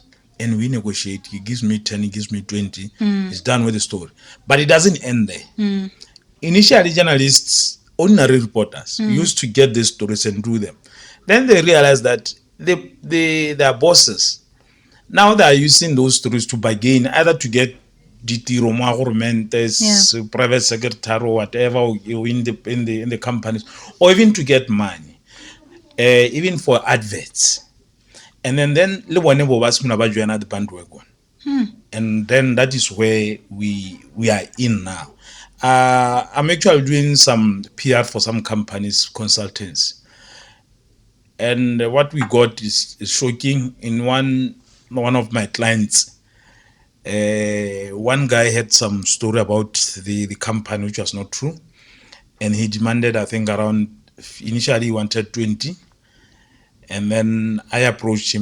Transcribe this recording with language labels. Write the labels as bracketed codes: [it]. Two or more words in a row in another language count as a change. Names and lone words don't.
[en] And we negotiate. He gives me 10, he gives me 20. He's done with the story. But it doesn't end there. Initially, journalists, ordinary reporters, used to get these stories and do them. Then they realized that their bosses, now they are using those stories to bargain, either to get [tn] ditiro mo [en] governments, private secretary or whatever, in the companies, or even to get money, even for adverts. And then [tn] le bone bo ba simolola ba joina [en] the bandwagon. And then that is where we are in now. I'm actually doing some PR for some companies, consultants. And what we got is shocking. In one of my clients, one guy had some story about the company which was not true, and he demanded, I think, around, initially he wanted 20, and then I approached him.